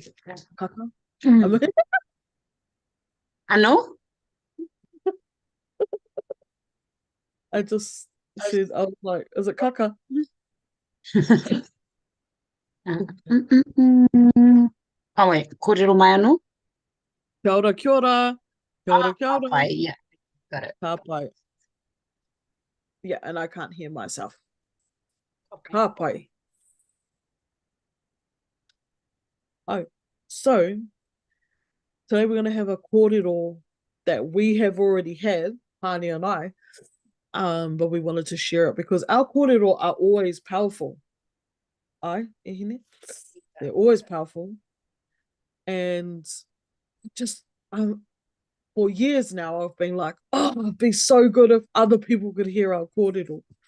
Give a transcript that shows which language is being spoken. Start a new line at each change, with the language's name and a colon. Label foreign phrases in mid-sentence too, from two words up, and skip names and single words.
English: Kaka. I know. I just said, I was like, is it kaka? Oh wait,
Māori: kōrero mai anō? Kia ora, kia ora. Kia ora, kia ora. Pai,
English: yeah, got it.
Māori: Ka pai.
English: Yeah, and I can't hear myself. Okay.
Māori: Ka pai.
English: Oh, so today we're going to have a kōrero that we have already had, Hani and I, but we wanted to share it because our kōrero are always powerful. They're always powerful. And just for years now, I've been like, oh, it'd be so good if other people could hear our kōrero.